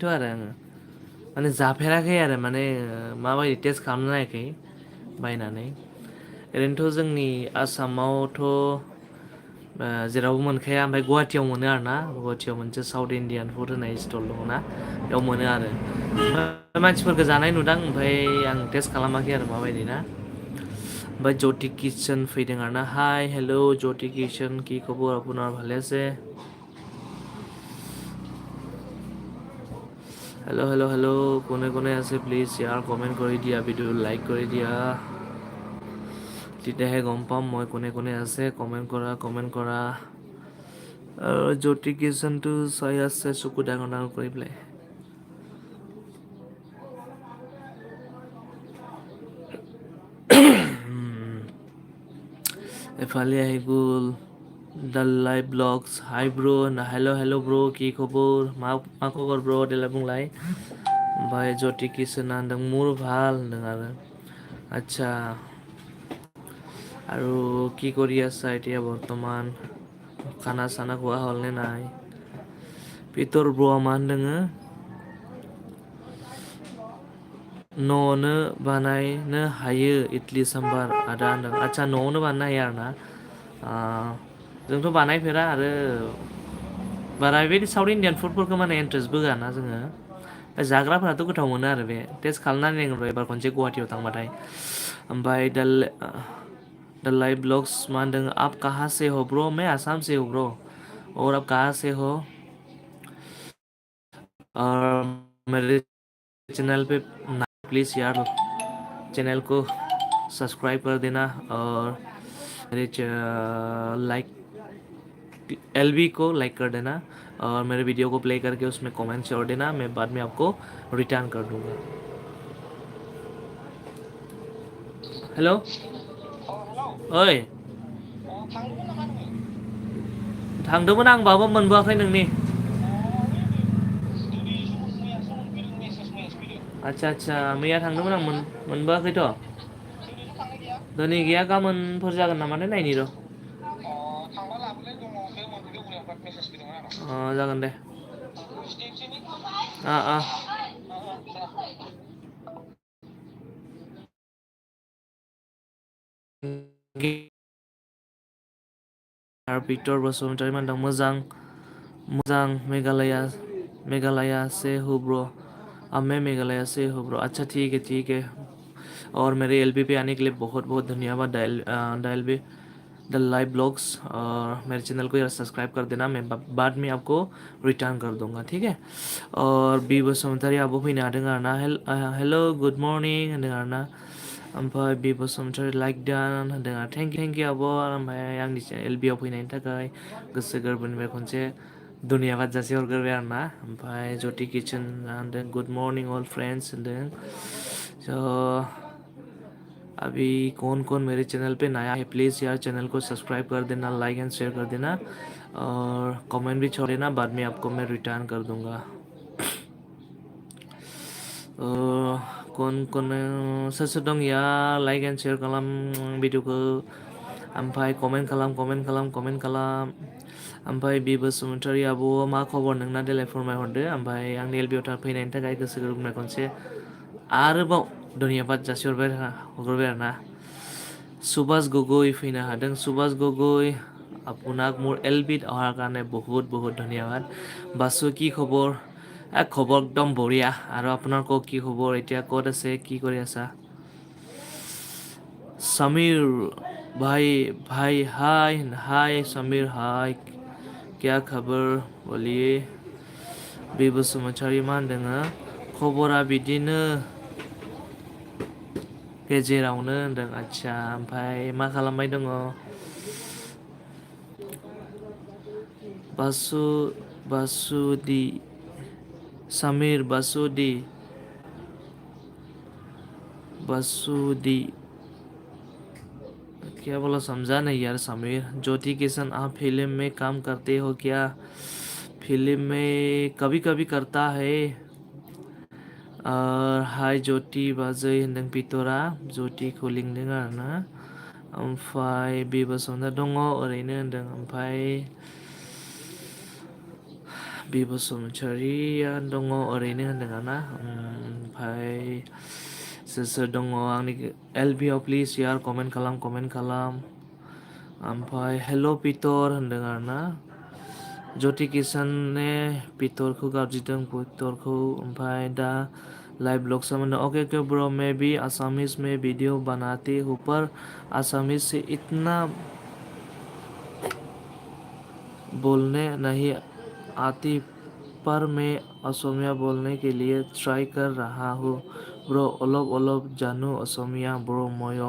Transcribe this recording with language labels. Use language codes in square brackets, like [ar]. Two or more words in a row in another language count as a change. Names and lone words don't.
[brx] आरो आङो माने जाफेराखै आरो माने माबायदि टेस्ट खालामनो नायाखै बायनानै ओरैनोथ' जोंनि आसामावथ' जेरावबो मोनखाया ओमफ्राय गुवाहाटियाव मोनो आरोना गुवाहाटियाव मोनसे [en] South Indian food [brx] होनाय स्टल दङना बेयाव मोनो आरो मानसिफोरखौ जानाय नुदां ओमफ्राय आं टेस्ट खालामाखै आरो माबायदि ना ओमफ्राय ज्योति किचन फैदों आरोना हाय हेल' ज्योति किचन [as] কি খবৰ আপোনাৰ ভালে আছে হেল্ল' কোনে আছে [en] please share comment [as] কৰি দিয়া ভিডিঅ' লাইক কৰি দিয়া তেতিয়াহে গম পাম মই কোনে আছে কমেণ্ট কৰা জ্যোতি কিচনটো চাই আছে চকু ডাঙৰ কৰি পেলাই এফালে আহি গ'ল [brx] दालाइ ब्लग्स [en] hi bro hello bro [brx] কি खबर मा खबर ब्र देलाय बुंलाय ओमफ्राय ज्योति किसना होनदों मोर ভাল होनदों आरो [as] আচ্ছা আৰু কি কৰি আছা এতিয়া বৰ্তমান খানা চানা খোৱা হ'ল নে নাই [brx] পিতৰ ব্ৰ'आ मा होनदों न'आवनो बानायनो हायो इडली साम्बार आदा होनदों आदसा न'आवनो बानायनो हायो आरोना जोंथ' बानायफेरा आरो बारा बेबायदि [en] South Indian [brx] फुडफोरखौ माने इन्टारेस्टबो होआना जोङो जाग्राफोराथ' गोथाव मोनो आरो बे टेस्ट खालामनानै नायगोन एबार खनसे गुवाहाटियाव थांबाथाय ओमफ्राय दालाइ ब्लग्स मा होनदों [hi] आप कहाँ से हो ब्रो मैं आसाम से हूँ ब्रो और आप कहाँ से हो और मेरे चैनल पे प्लीज यार चैनल को सब्सक्राइब कर देना और मेरे लाइक LB को लाइक कर देना और मेरे वीडियो को प्ले करके उसमें कमेंट छोड़ देना, मैं बाद में आपको रिटर्न कर दूंगा। [brx] हेलो ओइ थांदोंमोन आं बाबा मोनबोआखै नोंनि आच्छा आच्छा मैया थांदोंमोन आं मोनबोआखैथ' दिनै गैया गाबोनफोर जागोन नामाथाय नायनि र' जागोन दे पिक्टर बसुमतारी मानदों मोजां मोजां [hi] मेघालया से हो ब्रो, अब मैं मेघालय से हो ब्रो। अच्छा ठीक है और मेरे LB पे आने के लिए बहुत बहुत धन्यवाद डायल भी द लाइव ब्लॉग्स, और मेरे चैनल को यार सब्सक्राइब कर देना, मैं बाद में आपको रिटर्न कर दूंगा, ठीक है। [brx] और बी बसुमतारी आबो फैनो हादों आरोना, [en] hello good morning [brx] होनदों आरोना, ओमफ्राय बी बसुमतारी [en] like done [brx] होनदों आरो [en] thank you [brx] आब', ओमफ्राय आंनि LB आव फैनायनि थाखाय गोसो गोरबोनिफ्राय खनसे धन्यबाद जासि हरग्रोबाय आरोना। ओमफ्राय ज्योति किचन होनदों [en] good morning all friends [brx] होनदों। [hi] स' अभी कौन मेरे चैनल पे नया है प्लीज़ यार चैनल को सब्सक्राइब कर देना, [en] like and share [hi] कर देना और कमेंट भी छोड़ देना, बाद में आपको मैं रिटर्न कर दूंगा। [brx] कौन सोर सोर दं यार [en] like and share [brx] खालाम भिडिअखौ, ओमफ्राय कमेंट खालाम ओमफ्राय बि बसुमतारी आब' मा खबर नोंना देलाय फोरमायहरदो, ओमफ्राय आंनि LB आव फैनायनि थाखाय गोसो गोरबोनिफ्राय खनसे आरोबाव धन्यबाद जासिहरबाय आरोना। सुभाष गगৈ फैनो हादों, [as] सुभाष गगৈ আপোনাক মোৰ LBত অহাৰ কাৰণে বহুত বহুত ধন্যবাদ। বাসু কি খবৰ? খবৰ একদম বঢ়িয়া, আৰু আপোনাৰ কওক কি খবৰ, এতিয়া ক'ত আছে, কি কৰি আছা? [hi] समीर भाई हाय समीर हाय, क्या खबर बोलिए। [brx] बे बसुमतारी मा होनदों खबरा बिदिनो गेजेरावनो होनदों। आच्छा ओमफ्राय मा खालामबाय दङ? [hi] बासुदि समीर बासुदि क्या बोला समझा नहीं यार समीर। ज्योति किशन आप फिल्म में काम करते हो क्या? फिल्म में कभी कभी करता है। [brx] और हाय ज्योति बाजै होनदों पितरा, ज्योतिखौ लिंदों आरोना। ओमफ्राय बे बसुमतारी दङ ओरैनो होनदों, ओमफ्राय बे बसुमतारिया दङ ओरैनो होनदों आरोना। ओमफ्राय सोर दङ आंनि LB आव प्लिज यार कमेन्ट खालाम। ओमफ्राय हेल' पितर होनदों आरोना। ज्योति किशने पितरखौ गाबज्रिदों पितरखौ, ओमफ्राय दा लाइव ब्लॉग से [hi] ओके ब्रो, मैं भी आसामीज में वीडियो बनाती हूँ पर आसामीज से इतना बोलने नहीं आती, पर मैं असमिया बोलने के लिए ट्राई कर रहा हूँ ब्रो, [as] অলপ জানো असमिया ब्रो ময়ো।